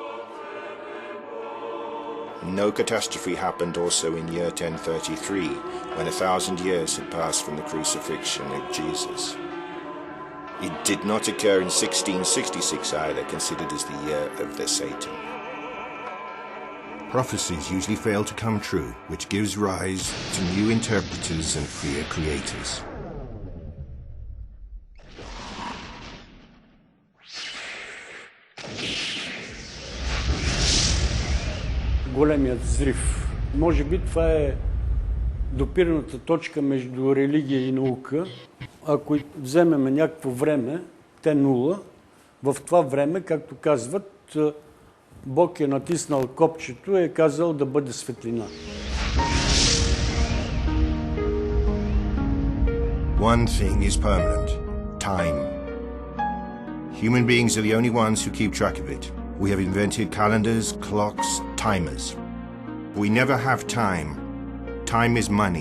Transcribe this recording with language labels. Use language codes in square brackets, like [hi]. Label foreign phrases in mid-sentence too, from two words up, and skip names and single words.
[en] No catastrophe happened also in year 1033, when 1,000 years had passed from the crucifixion of Jesus. It did not occur in 1666 either, considered as the year of the Satan. Prophecies usually fail to come true, which gives rise to new interpreters and fear creators. [bg] Големият взрив. Може би това е допирната точка между религия и наука. Ако вземем някакво време, Т0, в това време, както казват, Бог е натиснал копчето и е казал да бъде светлина. [en] One thing is permanent: time. Human beings are the only ones who keep track of it. We have invented calendars, clocks, timers. We never have time. Time is money.